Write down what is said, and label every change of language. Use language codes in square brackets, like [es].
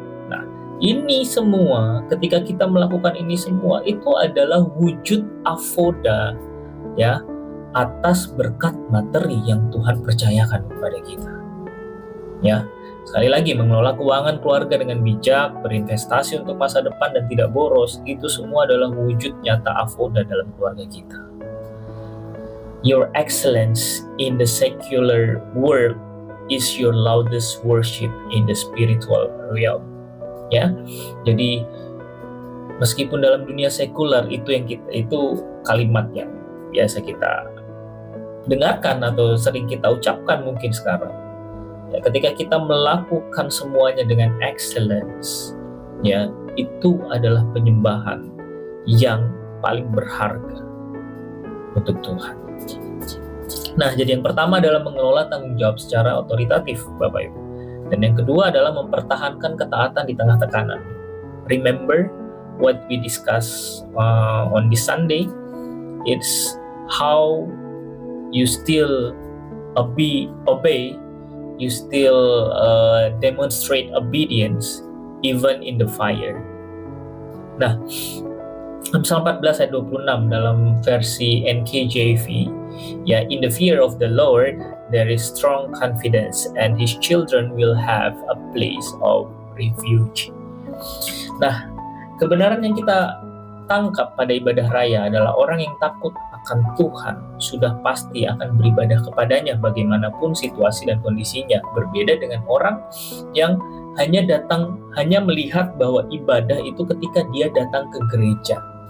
[id] Nah, ini semua, ketika kita melakukan ini semua, itu adalah wujud avoda, ya, atas berkat materi yang Tuhan percayakan kepada kita, ya. Sekali lagi, mengelola keuangan keluarga dengan bijak, berinvestasi untuk masa depan dan tidak boros, itu semua adalah wujud nyata avoda dalam keluarga kita. [en] Your excellence in the secular world is your loudest worship in the spiritual realm. [id] Ya, jadi meskipun dalam dunia sekuler itu kalimat yang biasa kita dengarkan atau sering kita ucapkan mungkin sekarang. Ya, ketika kita melakukan semuanya dengan excellence, ya, itu adalah penyembahan yang paling berharga untuk Tuhan. Nah, jadi yang pertama adalah mengelola tanggung jawab secara otoritatif, Bapak Ibu. Dan yang kedua adalah mempertahankan ketaatan di tengah tekanan. [en] Remember what we discussed on this Sunday. It's how you still obey. You still demonstrate obedience even in the fire. [id] Nah, Amsal 14 ayat 26 dalam versi NKJV, ya, [en] in the fear of the Lord there is strong confidence and his children will have a place of refuge. [id] Nah, kebenaran yang kita tangkap pada ibadah raya adalah orang yang takut akan Tuhan sudah pasti akan beribadah kepadanya bagaimanapun situasi dan kondisinya. Berbeda dengan orang yang hanya melihat bahwa ibadah itu ketika dia datang ke gereja.